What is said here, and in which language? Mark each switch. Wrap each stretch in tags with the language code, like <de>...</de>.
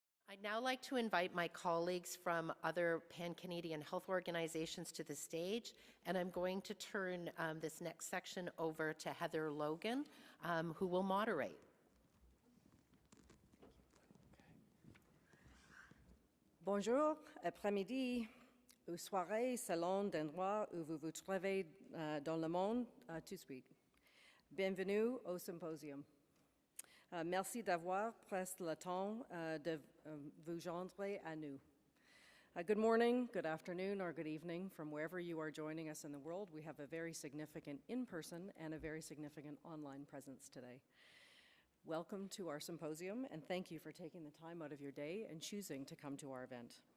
<en>I'd now like to invite my colleagues from other Pan-Canadian health organizations to the stage, and I'm going to turn this next section over to Heather Logan, who will moderate.</en> <fr>Bonjour, après-midi ou soirée selon l'endroit où vous vous trouvez dans le monde tout de suite. Bienvenue au Symposium. Merci d'avoir pris le temps de vous joindre à nous.</fr> <en>Good morning, good afternoon, or good evening from wherever you are joining us in the world. We have a very significant in-person and a very significant online presence today. Welcome to our symposium, and thank you for taking the time out of your day and choosing to come to our event.</en>